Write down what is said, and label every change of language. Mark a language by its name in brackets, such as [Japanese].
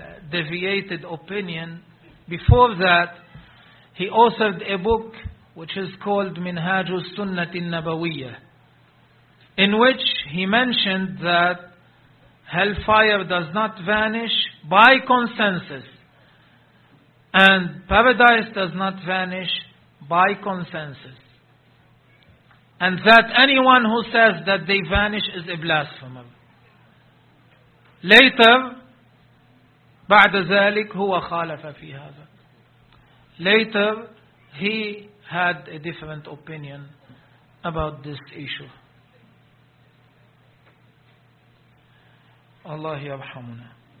[English] deviated opinion, before that, he authored a book which is called Minhaj al-Sunnah al-Nabawiyyah, in which he mentioned that hellfire does not vanish by consensus, and paradise does not vanish by consensus, and that anyone who says that they vanish is a blasphemer. Later, [Arabic] بعد ذلك هو خالف في هذا. [English] Later, he had a different opinion about this issue. [Arabic] Allah yarhamuna.